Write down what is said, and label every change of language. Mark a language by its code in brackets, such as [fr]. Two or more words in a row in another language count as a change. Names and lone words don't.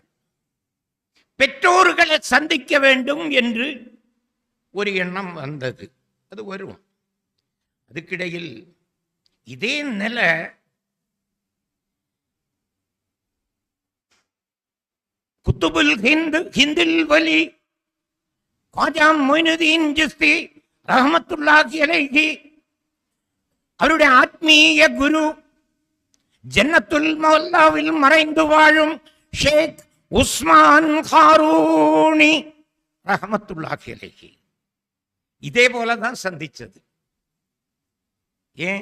[ta] பெற்றோர்களை சந்திக்க வேண்டும் என்று ஒரு எண்ணம் வந்தது. அது வரும். அதுக்கிடையில் இதே நிலை குத்துபுல் ஹிந்தில் வலி ख्वाजा मोइनुद्दीन चिश्ती [ar] رحمة الله عليه [ta] அவருடைய ஆத்மீய குரு ஜன்னத்துல் மௌலாவில் மறைந்து வாழும் ஷேக் உஸ்மான் ஹாரூனி [ar] رحمة الله عليه [ta] இதே போலதான் சந்திச்சது. ஏன்?